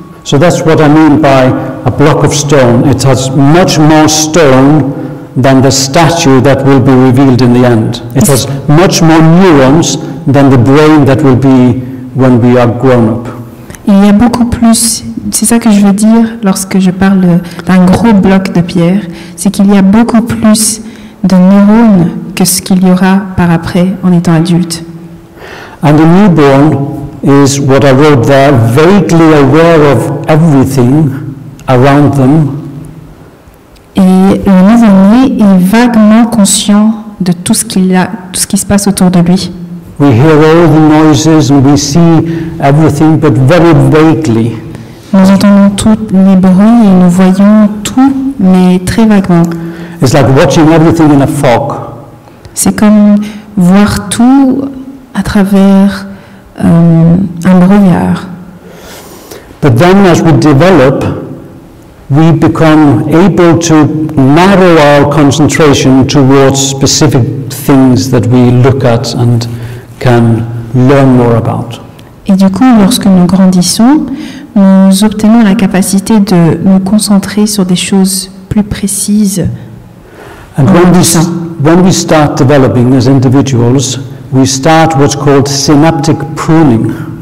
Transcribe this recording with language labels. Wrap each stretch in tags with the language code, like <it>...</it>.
<en>So that's what I mean by a block of stone. It has much more stone than the statue that will be revealed in the end. It has much more neurons than the brain that will be when we are grown up.</en> <fr>Il y a beaucoup plus, c'est ça que je veux dire lorsque je parle d'un gros bloc de pierre, c'est qu'il y a beaucoup plus de neurones que ce qu'il y aura par après en étant adulte.</fr> <en>And the newborn is what I wrote there, vaguely aware of everything around them.</en> <fr>Et le nouveau-né est vaguement conscient de tout ce qui se passe autour de lui.</fr> <en>We hear all the noises and we see everything, but very vaguely.</en> <fr>Nous entendons tous les bruits et nous voyons tout, mais très vaguement.</fr> <en>It's like watching everything in a fog.</en> <fr>C'est comme voir tout à travers un brouillard.</fr> <en>But then as we develop, we become able to narrow our concentration towards specific things that we look at and can learn more about.</en> <fr>Et du coup, lorsque nous grandissons, nous obtenons la capacité de nous concentrer sur des choses plus précises</fr> <en>And when we start developing as individuals, we start what's called synaptic pruning.</en>